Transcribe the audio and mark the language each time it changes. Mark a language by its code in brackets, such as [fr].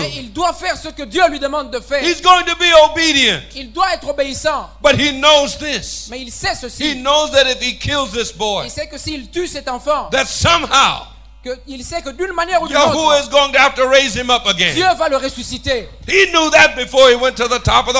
[fr] Mais il doit faire ce que Dieu lui demande de faire. [en] He's going to be obedient. [fr] Il doit être obéissant. [en] But he knows this. [fr] Mais il sait [en] He [fr] ceci. [en] knows that if he kills this boy, [fr] Il sait que s'il tue cet enfant, [en] that somehow [fr] il sait que d'une manière ou d'une [en] Yahuwah is [fr] autre, [en] going to have to raise him up [fr] Dieu [en] again. [fr] va le ressusciter. [en] He knew that before he went to the top of the